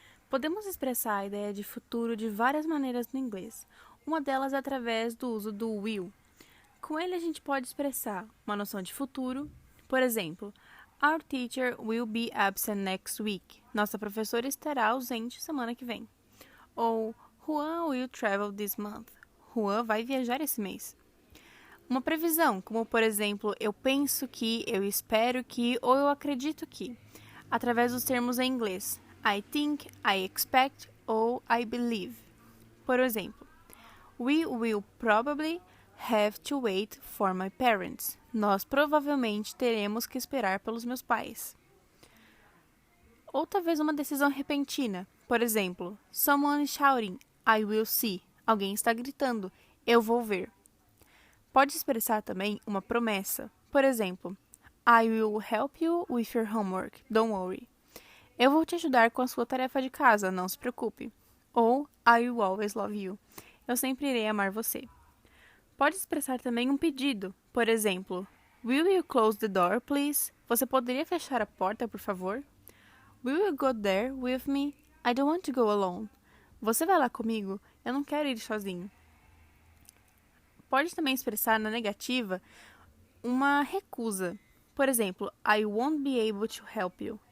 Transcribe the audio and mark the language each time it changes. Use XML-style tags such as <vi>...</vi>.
<pt>Podemos expressar a ideia de futuro de várias maneiras no inglês. Uma delas é através do uso do will. Com ele a gente pode expressar uma noção de futuro, por exemplo,</pt> <en>Our teacher will be absent next week.</en> <pt>Nossa professora estará ausente semana que vem.</pt> <en>Ou Juan will travel this month.</en> <pt>Juan vai viajar esse mês. Uma previsão, como por exemplo, eu penso que, eu espero que ou eu acredito que, através dos termos em inglês I think, I expect ou I believe. Por exemplo,</pt> <en>We will probably have to wait for my parents.</en> <pt>Nós provavelmente teremos que esperar pelos meus pais. Ou talvez uma decisão repentina. Por exemplo,</pt> <en>someone is shouting, I will see.</en> <pt>Alguém está gritando, eu vou ver. Pode expressar também uma promessa. Por exemplo,</pt> <en>I will help you with your homework, don't worry.</en> <pt>Eu vou te ajudar com a sua tarefa de casa, não se preocupe.</pt> <en>Ou I will always love you.</en> <pt>Eu sempre irei amar você. Pode expressar também um pedido. Por exemplo,</pt> <en>Will you close the door, please?</en> <pt>Você poderia fechar a porta, por favor?</pt> <en>Will you go there with me? I don't want to go alone.</en> <pt>Você vai lá comigo? Eu não quero ir sozinho. Pode também expressar na negativa uma recusa. Por exemplo,</pt> <en>I won't be able to help you.</en>